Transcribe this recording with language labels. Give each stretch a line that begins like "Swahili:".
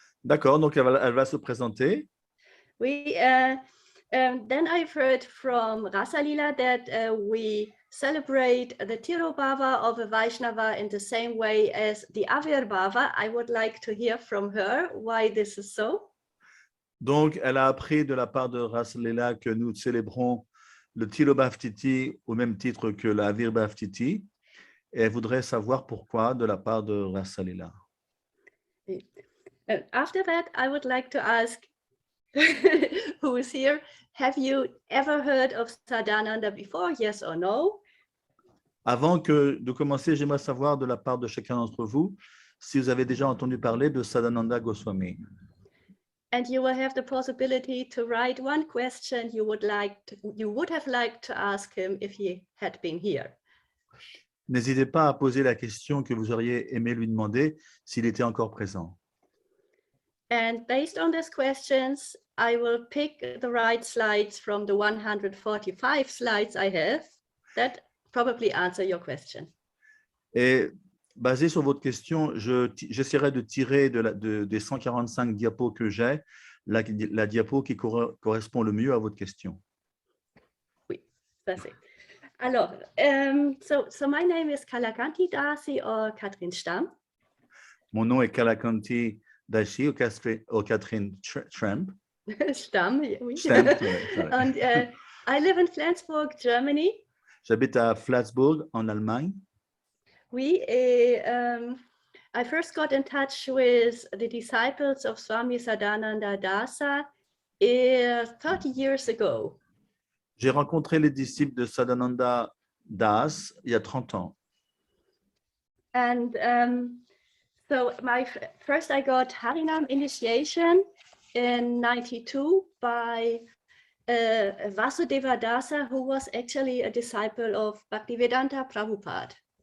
French: D'accord, donc elle va se présenter.
English: Then I've heard from Rasalila that we celebrate the Tirobhava of a Vaishnava in the same way as the Avirbhava. I would like to hear from her why this is so.
French: Donc, elle a appris de la part de Rasalila que nous célébrons le Tilobhavtiti au même titre que la Avirbhavtiti. Et elle voudrait savoir pourquoi de la part de Rasalila.
English: After that, I would like to ask who is here, have you ever heard of Sadananda before, yes or no?
French: Avant de commencer, j'aimerais savoir de la part de chacun d'entre vous si vous avez déjà entendu parler de Sadananda Goswami.
English: And you will have the possibility to write one question you would have liked to ask him if he had been here.
French: N'hésitez pas à poser la question que vous auriez aimé lui demander s'il était encore présent.
English: And based on these questions, I will pick the right slides from the 145 slides I have that probably answer your question.
French: Et basé sur votre question, j'essaierai de tirer des 145 diapos que j'ai, la diapo qui correspond le mieux à votre question. Oui, ça c'est. Alors,
English: so my name is Kalakanthi Dasi or Katrin Stamm.
French: Mon nom est Kalakanthi Dasi ou Katrin Tramp. Stamm, oui. Stamm,
English: And I live in Flensburg, Germany.
French: J'habite à Flensburg, en Allemagne. Oui, et
English: I first got in touch with the disciples of Swami Sadananda Dasa 30 years ago.
French: J'ai rencontré les disciples de Sadananda Das il y a 30 ans.
English: And so first I got Harinam initiation in 92 by Vasudeva Dasa, who was actually a disciple of Bhaktivedanta Prabhupada.